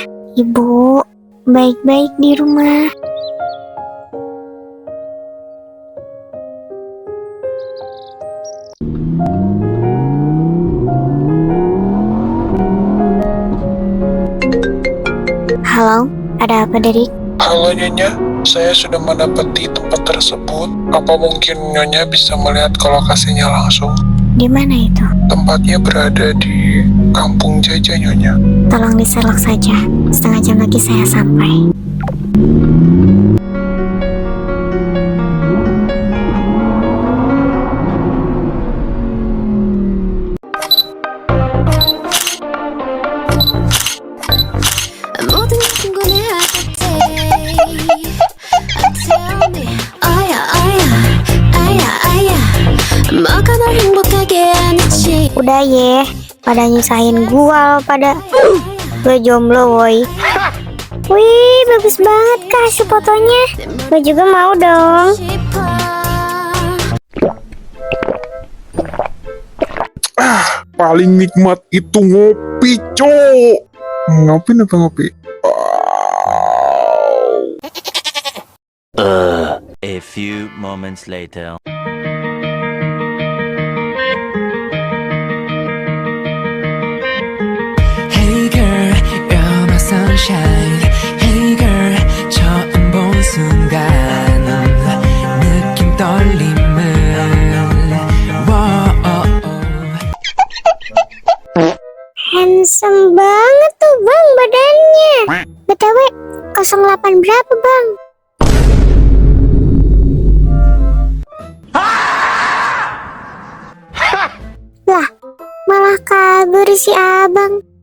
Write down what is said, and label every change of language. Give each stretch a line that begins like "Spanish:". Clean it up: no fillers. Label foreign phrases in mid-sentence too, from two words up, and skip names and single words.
Indonesian: Ibu, baik-baik di rumah. Halo, ada apa, Derik? Halo Nyonya, saya sudah mendapati tempat tersebut. Apa mungkin Nyonya bisa melihat ke lokasinya langsung? Di mana itu? Tempatnya berada di Kampung Jaja, Nyonya. Tolong diselok saja. Setengah jam lagi saya sampai.
Korean: 모든 게 궁금해할 때
English: Tell me
Korean: 아야 뭐가 널 행복하게 하는지
Indonesian: Udah ye, pada nyusahin gua loh pada. Gue jomblo woi. Wih, bagus banget kasih fotonya. Gue juga mau dong.
Korean: 싶어
Indonesian: Paling nikmat itu ngopi, Cok. Ngopi apa ngopi?
English: A few moments later. Hey girl, you're my sunshine. Hey girl,
Korean: 처음 본 순간 느낌 떨림을.
Indonesian: Handsome banget tuh bang badannya. BTW 08 berapa bang? Lah, malah kabur si abang.